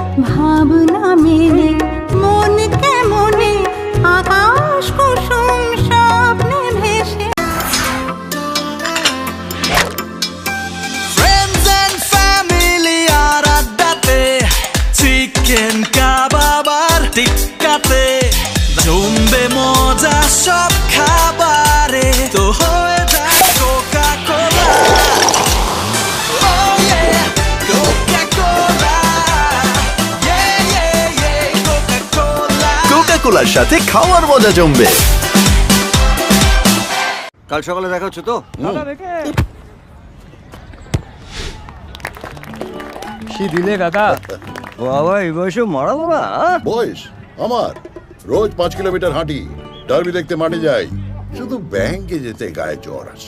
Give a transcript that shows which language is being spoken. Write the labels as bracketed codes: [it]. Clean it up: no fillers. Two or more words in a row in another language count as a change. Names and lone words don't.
[bn] ভাবনা মেলে মন কেমনে আকাশ কুসুম স্বপ্নে ভেসে। [en] Friends and family [bn] আর আড্ডাতে, চিকেন কাবাব আর টিক্কাতে, জমবে মজা সব খাবারে, তো হয়ে যায় কোকা কোলা। [en] Oh yeah, Coca-Cola. Yeah, yeah, yeah, Coca-Cola. [bn] কোকা-কোলার সাথে খাওয়ার মজা জমবে। কাল সকালে দেখা হচ্ছে তো? কি দিলে কাকা? বাবা এই বয়সে মারা বাবা। বয়স আমার রোজ 5 কিলোমিটার হাঁটি, ডার্বি দেখতে মাঠে যাই, শুধু ব্যাংকে যেতে গায়ে জ্বর আসে।